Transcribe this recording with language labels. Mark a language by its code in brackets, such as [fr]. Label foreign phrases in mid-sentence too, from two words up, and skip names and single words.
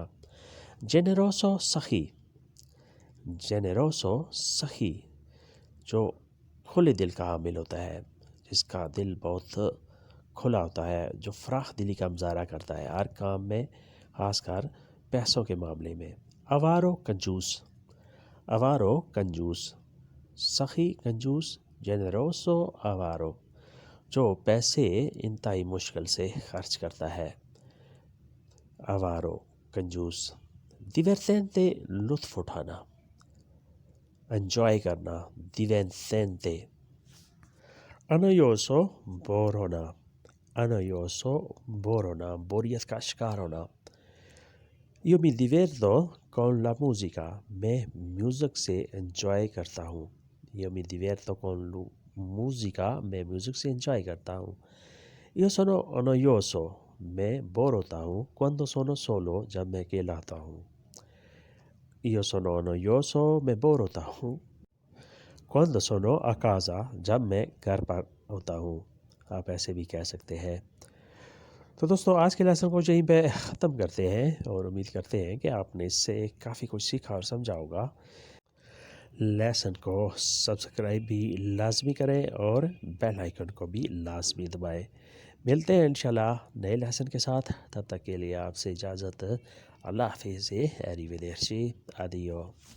[ur] generoso سخی، generoso سخی، جو کھلے دل کا حامل ہوتا ہے، جس کا دل بہت کھلا ہوتا ہے، جو فراخ دلی کا مظاہرہ کرتا ہے ہر کام میں، خاص کر پیسوں کے معاملے میں. avaro کنجوس، avaro کنجوس، سخی کنجوس. [it] generoso avaro، [ur] جو پیسے انتہائی مشکل سے خرچ کرتا ہے. avaro کنجوس. divertente لطف اٹھانا، انجوائے کرنا، divertente. annoioso بور ہونا، annoioso بور ہونا، بوریت کا شکار ہونا. [it] io mi diverto con la musica، [ur] میں میوزک سے انجوائے کرتا ہوں. [it] io mi diverto con la musica، [ur] میں میوزک سے انجوائے کرتا ہوں. [it] io sono annoioso، [ur] میں بور ہوتا ہوں. [it] quando sono solo، [ur] جب میں اکیلا ہوتا ہوں. [it] io sono annoioso، [ur] میں بور ہوتا ہوں. [it] quando sono a casa، [ur] جب میں گھر پر ہوتا ہوں. آپ ایسے بھی کہہ سکتے ہیں. تو دوستو آج کے لیسن کو یہیں پہ ختم کرتے ہیں، اور امید کرتے ہیں کہ آپ نے اس سے کافی کچھ سیکھا اور سمجھا ہوگا. لیسن کو سبسکرائب بھی لازمی کریں اور بیل آئیکن کو بھی لازمی دبائیں. ملتے ہیں انشاءاللہ نئے لیسن کے ساتھ، تب تک کے لیے آپ سے اجازت. اللہ حافظ [it] e arrivederci, addio.